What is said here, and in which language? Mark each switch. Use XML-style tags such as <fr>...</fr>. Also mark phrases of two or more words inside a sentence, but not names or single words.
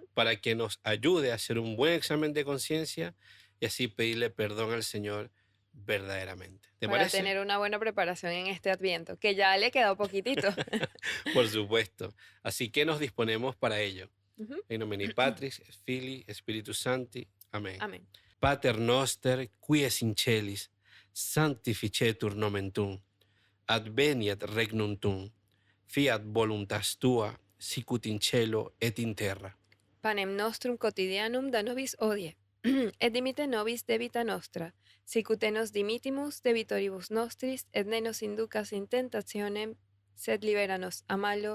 <es>para que nos ayude a hacer un buen examen de conciencia y así pedirle perdón al Señor verdaderamente. ¿Te Para parece? tener una buena preparación en este Adviento, que ya le quedó poquitito. Por supuesto. Así que nos disponemos para ello. Ujú.</es> <la>En nomine Patris, et Filii, Spiritus Sancti.</la> <es>Amén. Amén.</es> <la>Pater noster, qui es in celis, sanctificetur nomen tuum, adveniat regnum tuum, fiat voluntas tua, sicut in cielo et in terra. Panem nostrum quotidianum da nobis hodie, et dimite nobis debita nostra, sicut nos dimittimus debitoribus nostris, et ne nos inducas in tentationem, sed libera nos a malo.</la>